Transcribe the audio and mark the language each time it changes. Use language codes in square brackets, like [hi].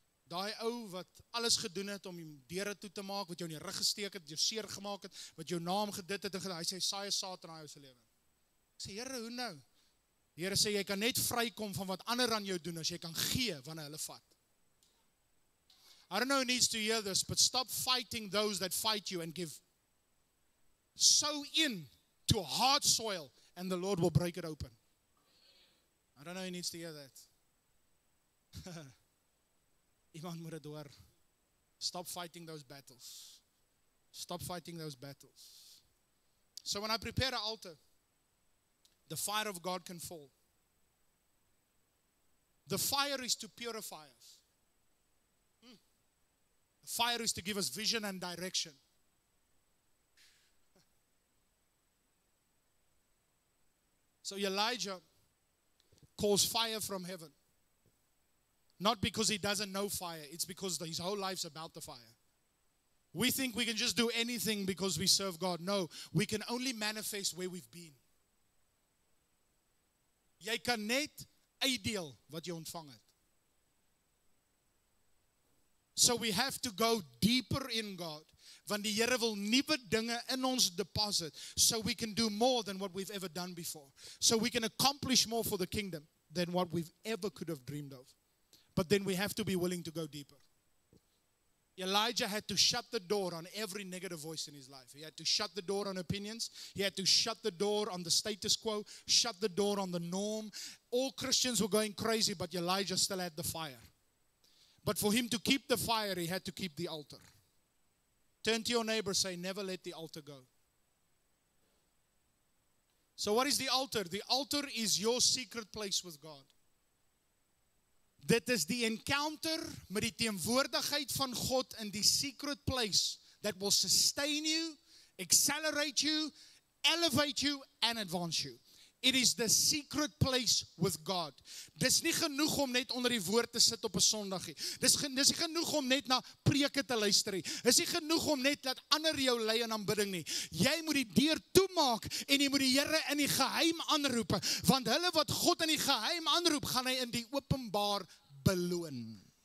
[af] Daai ou wat alles gedoen het om die deure toe te maak, wat jou in die rug gesteek het, jou seer gemaak het, wat jou naam gedit het, en hy sê, saai saad in hy se lewe. Ek sê, Here, hoe nou? Die Here sê, jy kan net vrykom van wat ander aan jou doen, as jy kan gee, wanneer hulle vat. [en] I don't know who needs to hear this, but stop fighting those that fight you and give. Sow in to hard soil, and the Lord will break it open. I don't know who needs to hear that. [af] Iemand moet dit hoor. [en] Stop fighting those battles. Stop fighting those battles. So when I prepare an altar, the fire of God can fall. The fire is to purify us. The fire is to give us vision and direction. So Elijah calls fire from heaven. Not because he doesn't know fire, it's because his whole life's about the fire. We think we can just do anything because we serve God. No, we can only manifest where we've been. [af] Jy kan net uitdeel wat jy ontvang het. [en] So we have to go deeper in God. [af] Want die Here wil nuwe dinge in ons deposit, [en] so we can do more than what we've ever done before. So we can accomplish more for the kingdom than what we've ever could have dreamed of. But then we have to be willing to go deeper. Elijah had to shut the door on every negative voice in his life. He had to shut the door on opinions. He had to shut the door on the status quo, shut the door on the norm. All Christians were going crazy, but Elijah still had the fire. But for him to keep the fire, he had to keep the altar. Turn to your neighbor, say, never let the altar go. So what is the altar? The altar is your secret place with God. [af] Dit is die encounter met die teenwoordigheid van God in die secret place [en] that will sustain you, accelerate you, elevate you, and advance you. It is the secret place with God. [af] Dis nie genoeg om net onder die woord te sit op 'n Sondagie. Dis nie genoeg om net na preke te luister nie. Dis nie genoeg om net dat ander jou lei in aanbidding nie. Jy moet die deur toemaak en jy moet die Here in die geheim aanroep, want hulle wat God in die geheim aanroep, gaan hy in die openbaar beloon.